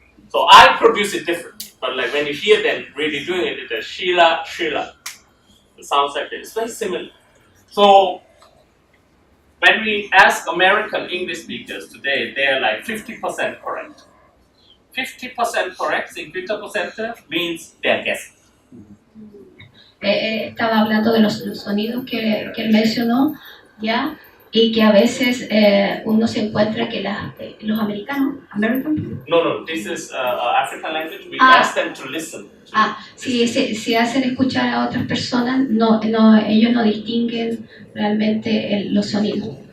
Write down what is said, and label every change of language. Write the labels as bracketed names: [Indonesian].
[English] So I produce it different, but like when you hear them really doing it, it's a Sheila, Sheila. It sounds like that. It's very similar. So when we ask American English speakers today, they're like 50% correct. 50% correct, 50% means they're guessing. [Spanish] Estaba hablando de los sonidos que él mencionó, ¿ya? Y que a veces uno se encuentra que los americanos, American? [English] No, this is African language. We ask them to listen. [Spanish] Si hacen escuchar a otras personas, ellos no distinguen realmente los sonidos.